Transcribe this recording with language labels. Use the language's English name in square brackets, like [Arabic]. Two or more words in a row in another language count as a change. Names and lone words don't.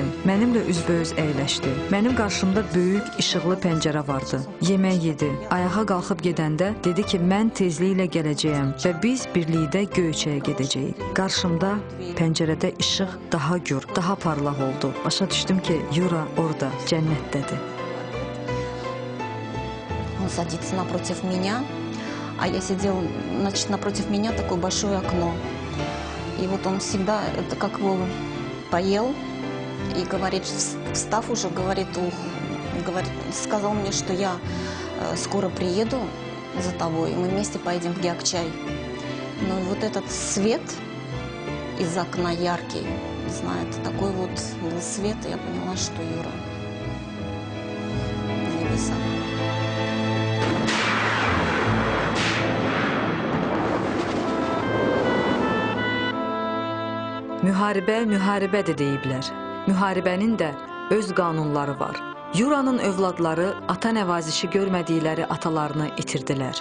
[Azerbaijani] Mənimlə üzbəüz əyləşdi. Mənim qarşımda böyük işıqlı pəncərə vardı. Yemək yedi. Ayağa qalxıb gedəndə dedi ki, mən tezliklə gələcəyəm və biz birlikdə Göyçəyə gedəcəyik. Qarşımda pəncərədə işıq daha gür, daha parlaq oldu. Başa düşdüm ki, Yura orada, cənnətdədir. [Russian] Он садится напротив меня, а я сидел, значит, напротив меня такое большое окно. И вот он всегда, это как бы поел и говорит, встав уже, говорит, сказал мне, что я скоро приеду за тобой, и мы вместе поедем в Геокчай. Ну и вот этот свет из окна яркий, не знаю, это такой вот был свет, и я поняла, что Юра на небесах. [Azerbaijani] Müharibədir deyiblər. Müharibənin də öz qanunları var. Yuranın övladları ata nəvazişi görmədikləri atalarını itirdilər.